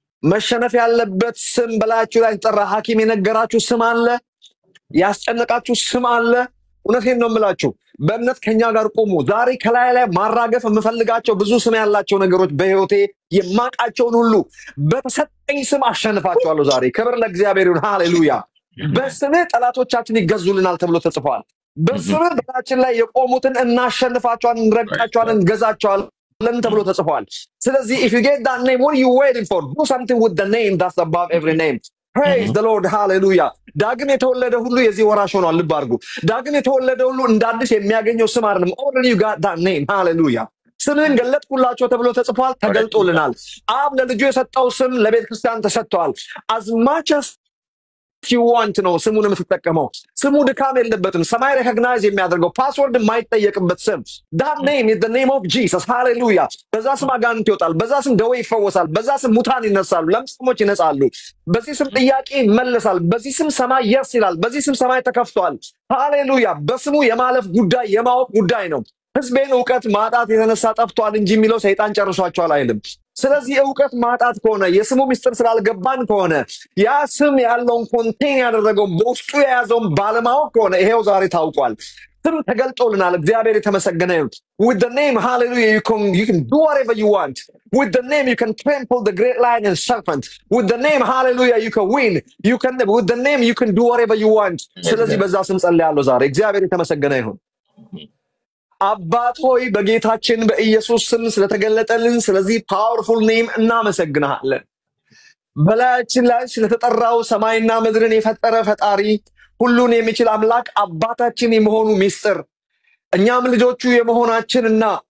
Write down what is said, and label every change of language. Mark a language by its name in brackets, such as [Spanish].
[Amharic] መሸነፍ ያለበት ስም በላያችሁ ላይ ተጠራ። ሐኪም የነገራችሁ ስም አለ፣ ያስጨነቃችሁ ስም አለ። እውነቴን ነው የምላችሁ። በእምነት ከኛ ጋር ቆሙ። ዛሬ ከላይ ላይ ማራገፍ የምፈልጋቸው ብዙ ስም ያላቸው ነገሮች በህይወቴ የማቃቸውን ሁሉ በተሰጠኝ ስም አሸንፋቸዋለሁ ዛሬ። ክብር ለእግዚአብሔር ይሁን፣ ሃሌሉያ። በስምህ ጠላቶቻችን ይገዙልናል ተብሎ ተጽፏል። በስምህ በላያችን ላይ የቆሙትን እናሸንፋቸዋለን፣ እንረግጣቸዋለን፣ እንገዛቸዋለን ተብሎ ተጽፏል። ስለዚህ [English] if you get that name, what are you waiting for? Do something with the name that's above every name. Praise the Lord, hallelujah። [Amharic] ዳግም የተወለደ ሁሉ የዚህ ወራሽ ሆኗል። ልብ አድርጉ። ዳግም የተወለደ ሁሉ እንደ አዲስ የሚያገኘው ስም አይደለም። [English] already you got that name, hallelujah። [Amharic] ስምን ገለጥኩላቸው ተብሎ ተጽፏል፣ ተገልጦልናል። አብ ለልጁ የሰጠው ስም ለቤተ ክርስቲያን ተሰጥቷል። [English] as much as you want [Amharic] ነው ስሙን የምትጠቀመው። ስሙ ድካም የለበትም። ሰማይ ሪኮግናይዝ የሚያደርገው ፓስወርድ የማይጠየቅበት ስም። [English] that name is the name of Jesus. [Amharic] ሃሌሉያ። በዛ ስም አጋንንት ይወጣል። በዛ ስም ደዌ ይፈወሳል። በዛ ስም ሙታን ይነሳሉ። ለምጻሞች ይነጻሉ። በዚህ ስም ጥያቄ ይመለሳል። በዚህ ስም ሰማይ yes ይላል። በዚህ ስም ሰማይ ተከፍቷል። ሃሌሉያ። በስሙ የማለፍ ጉዳይ የማወቅ ጉዳይ ነው። ህዝቤን ዕውቀት ማጣት የተነሳ ጠፍቷል እንጂ የሚለው ሰይጣን ጨርሷቸዋል አይልም። ስለዚህ ዕውቀት ማጣት ከሆነ የስሙ ምስጢር ስላልገባን ከሆነ ያ ስም ያለውን ኮንቴን ያደረገው በውስጡ የያዘውን ባለማወቅ ከሆነ ይሄው ዛሬ ታውቋል። ስም ተገልጦልናል። እግዚአብሔር የተመሰገነ ይሁን። [English] with the name hallelujah you can do whatever you want. with the name you can trample the great lion and serpent. with the name hallelujah you can win. with the name you can do whatever you want. [Amharic] ስለዚህ በዛ ስም ጸልያለሁ ዛሬ። እግዚአብሔር የተመሰገነ ይሁን። አባት ሆይ በጌታችን በኢየሱስ ስም ስለተገለጠልን ስለዚህ [English] ፓወርፉል ኔም [Amharic] እናመሰግናለን። በላያችን ላይ ስለተጠራው ሰማይና ምድርን የፈጠረ ፈጣሪ ሁሉን የሚችል አምላክ አባታችን የመሆኑ ምስጢር እኛም ልጆቹ የመሆናችንና